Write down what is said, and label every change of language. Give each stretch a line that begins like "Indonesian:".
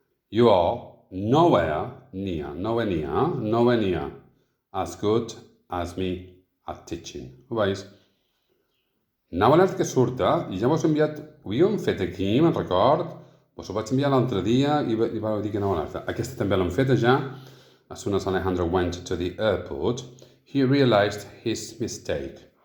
English: You are nowhere near as good as me at teaching.
Catalan: Ho veus? Anava a que surt, i ja vos he enviat, ho havíem fet aquí, me'n record, vos ho vaig enviar l'altre dia i vau dir que anava a aquesta també l'hem feta ja.
English: As soon as Alejandro went to the airport, he realized his mistake.